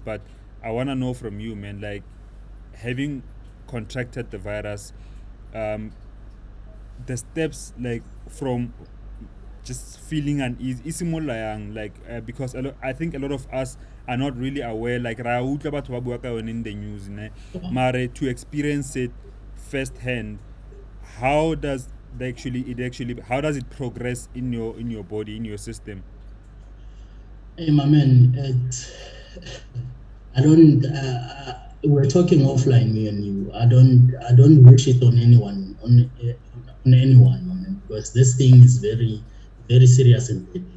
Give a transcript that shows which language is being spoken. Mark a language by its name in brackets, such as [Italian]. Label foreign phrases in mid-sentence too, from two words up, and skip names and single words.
[English] But I want to know from you, man, like having contracted the virus, um, the steps like from just feeling uneasy [Tswana] isimolola yang [English] like because I think a lot of us are not really aware like [Tswana] ra utlwa batho ba bua ka yone [English] in the news [Tswana] ne mare [English] to experience it firsthand. How does how does it progress in your body, in your system? Hey, my man, I don't. We're talking offline, me and you. I don't wish it on anyone, on anyone, my man, because this thing is very, very serious and deadly.